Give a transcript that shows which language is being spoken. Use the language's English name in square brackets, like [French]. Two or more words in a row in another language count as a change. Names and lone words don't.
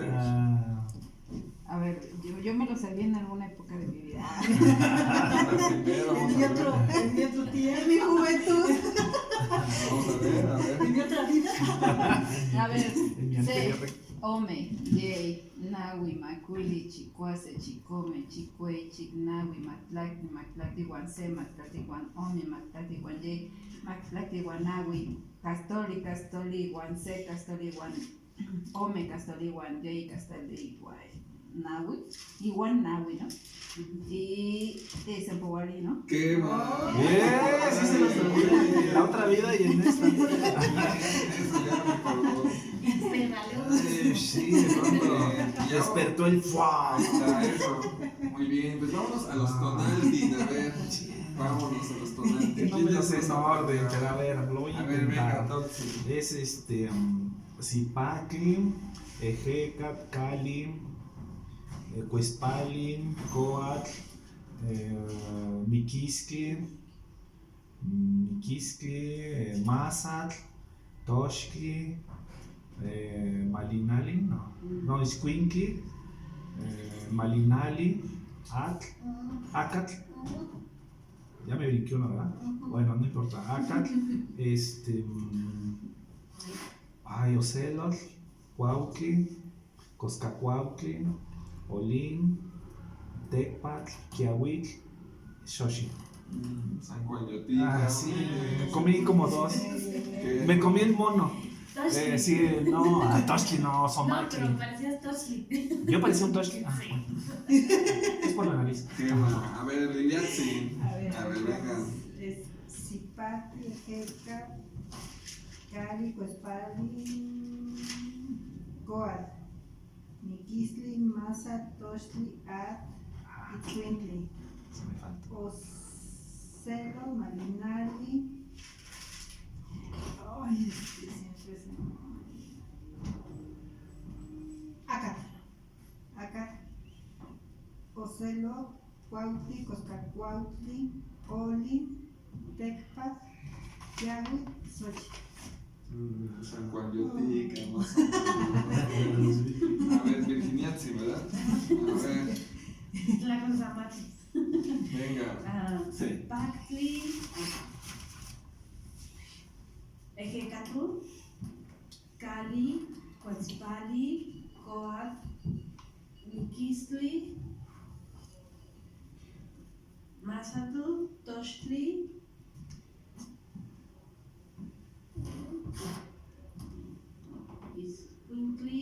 [Spanish] Ah, A ver, yo me lo sabía en alguna época de mi vida. Ahora sin ver, vamos a ver. En mi otro tiempo, en mi juventud. Vamos a ver, a ver. ¿Vivió otra vida? A ver, En mi C, anterior. [Nahuatl languages] Ome, Yei, Nawi, Maculi, Chicuase, Chicome, Chicue, Chignawi, Matlacti, Matlacti, Guanse, Matlacti, Guan Ome, Matlacti, Guan Yei, Matlacti, Guanawi, Castoli, Castoli, Guanse, Castoli, Guan Ome, Castoli, Guan Yei, Castoli, Guan Nawi, [Spanish] y [Nahuatl languages] Guan Nawi, [Spanish] ¿no? Y Sempowali, ¿no? ¡Qué mal! Bien, sí se lo sabía. En la otra vida y en esta. Eso ya me acordó. Sí, de pronto despertó el fuá. Está eso. Muy bien, pues vámonos a los Tonaltin, a ver. Vámonos a los Tonaltin. No me lo sé en orden, pero a ver, lo voy a A ver, venga, intentar. Toxi. [Nahuatl languages] Es Zipacli, Ejecat, Cali, Cuespali, Coatl, Miquisque, Mazatl, Toshki, Malinali, no, Iscuinqui, Malinali, Acatl, [Spanish] ya me brinqué una, ¿verdad? Bueno, no importa, [Nahuatl languages] Acatl, Ocelotl, Cuauqui, Coscacuauqui, Olin, Tecpatl, Quiahuitl, Xochi. [Spanish] San Juan Sí, comí como dos. ¿Qué? Me comí el mono. Toshli. Sí, no, a Toshki no, No, Somatli. pero parecías Toshli. Yo parecía un Toshki. Ah, Sí. bueno. Es por la nariz. ¿Qué mal? A ver, Liliatzi. A ver, venga. [Nahuatl languages] es Zipatli, Jeca, Cali, Cuespali, Coat, Miquisli, Masa, Toshli, At, Itzcuintli, [Spanish] Se me falta. [Nahuatl languages] Ocelo, Malinali. [Spanish] Ay, siempre se me... [Nahuatl languages] Acat, Ocelo, Cuautli, Coscacuautli, Oli, Tecpat, Yahweh, Xochi. [Spanish] San Juan Yotica, más o menos. A ver, Virginiatzi, ¿verdad? A ver, La cosa mati. venga. Sí. [Nahuatl languages] Pactli. Ejecatl. Cali. Coatzpali. Coat. Miquistli. Mazatl. Tochtli. Iscuintli.